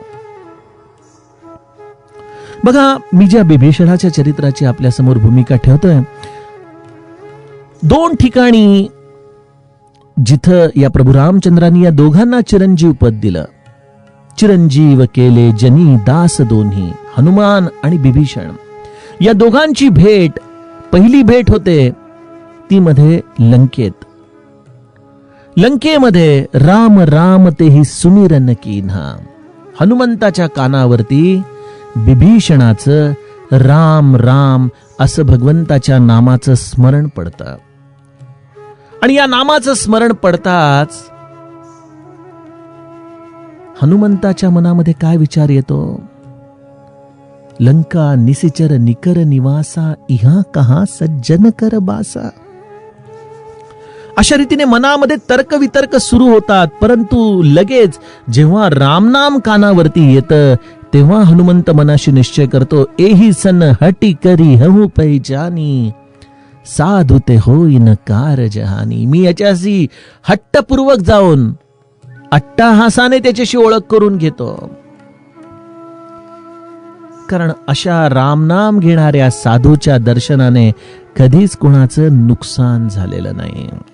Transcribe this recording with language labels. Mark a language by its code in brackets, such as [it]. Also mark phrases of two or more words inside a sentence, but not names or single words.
[mr] बघा, मी ज्या बिभीषणाच्या चरित्राची आपल्यासमोर भूमिका ठेवतोय, दोन ठिकाणी जिथं या प्रभू रामचंद्रांनी या दोघांना चिरंजीव पद दिलं, चिरंजीव केले जनी दास दोन्ही, हनुमान आणि बिभीषण. या दोघांची भेट, पहिली भेट होते ती मध्ये लंकेमध्ये [awa] राम राम तेही सुमिरन कीन्हा. [mr] हनुमंताच्या कानावरती बिभीषणाचं राम राम असं भगवंताच्या नामाचं स्मरण पडतं. आणि या नामाचं स्मरण पडताच हनुमंताच्या मनामध्ये काय विचार येतो? [awa] लंका निसिचर निकर निवासा, इहा कहा सज्जन कर बासा. [mr] अशा रीतीने मनामध्ये तर्क वितर्क सुरू होतात, परंतु लगेच जेव्हा रामनाम कानावरती येतं तेव्हा हनुमंत मनाशी निश्चय करतो, [awa] एही सन हटी करी हहु पहिचानी, साधु ते होईन कार जहानी. [mr] मी याच्याशी हट्टपूर्वक जाऊन अट्टाहासाने त्याच्याशी ओळख करून घेतो, कारण अशा रामनाम घेणाऱ्या साधूच्या दर्शनाने कधीच कुणाचं नुकसान झालेलं नाही.